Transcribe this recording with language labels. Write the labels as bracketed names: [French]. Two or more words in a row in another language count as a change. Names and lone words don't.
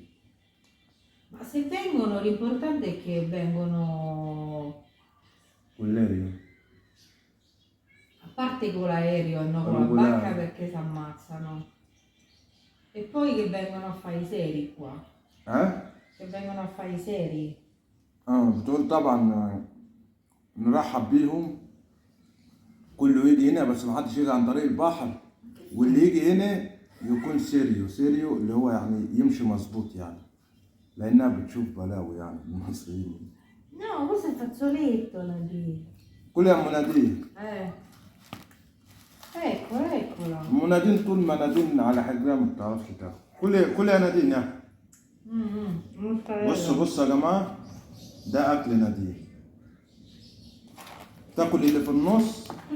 [Italian] Ma se vengono, l'importante è che vengono... Con l'aereo? A parte con l'aereo e non con la barca perché si ammazzano. E poi che vengono a fare i seri qua. Che vengono a fare i seri. [Arabic] بتقول طبعا نرحب بيهم كله يجي هنا بس ما حدش يجي عن طريق البحر واللي يجي هنا يكون سيريو اللي هو يعني يمشي مظبوط يعني لانها بتشوف بلاوي يعني المصريين. [Italian] No, questo è il fazzoletto Nadine. [Arabic] كل يا مناديه. [Italian] Eccola. [Arabic] منادين طول ما نادين على حجرها ما بتعرفش تاكل. كل يا نادين يا. بص يا جماعه ده اكل نادين. تاكل اللي في النص.